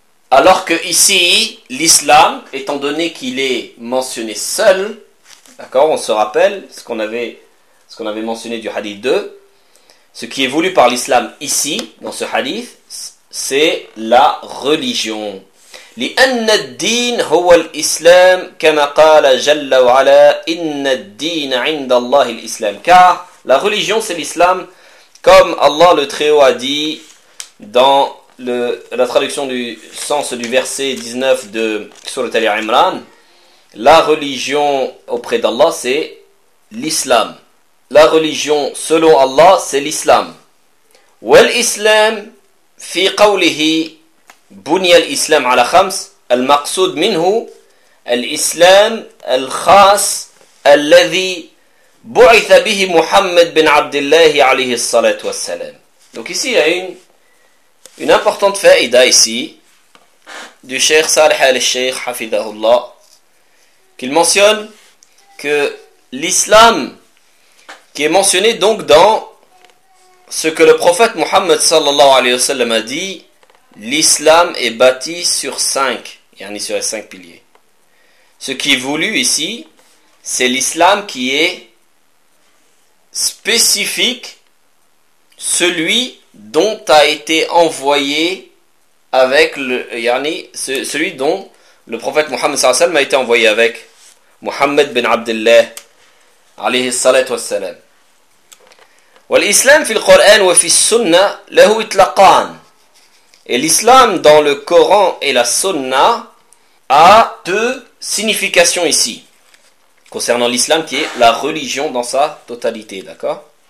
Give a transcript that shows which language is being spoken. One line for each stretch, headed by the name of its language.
French: Alors que ici, l'islam, étant donné qu'il est mentionné seul, d'accord, on se rappelle ce qu'on avait mentionné du hadith 2, ce qui est voulu par l'islam ici, dans ce hadith, c'est la religion.
Arabic: لأن الدين هو الإسلام كما قال جل وعلا إن الدين عند الله الإسلام
French: car la religion c'est l'islam comme Allah le Très-Haut a dit dans la traduction du sens du verset 19 de Sourate Al-Imran la religion auprès d'Allah c'est l'islam la religion selon Allah c'est l'islam
Arabic: والإسلام في قوله بني الإسلام على خمس المقصود منه الإسلام الخاص الذي بعث به محمد بن عبد الله عليه الصلاة والسلام.
French: Donc ici il y a une importante faïda ici du Cheikh Salih al-Sheikh Hafidahullah qu'il mentionne que l'islam qui est mentionné donc dans ce que le prophète Mohammed sallallahu alayhi wa sallam a dit, l'islam est bâti sur cinq, yani sur les cinq piliers. Ce qui est voulu ici, c'est l'islam qui est spécifique, celui dont a été envoyé avec le, yani celui dont le prophète Mohammed sallallahu alayhi wa sallam a été envoyé avec, Mohammed bin Abdullah alayhi salat wa sallam.
Arabic: والإسلام في القرآن وفي السنة له إطلاقان.
French: Et l'islam dans le Coran et la Sunna a deux significations ici concernant l'islam qui est la religion dans sa totalité, d'accord?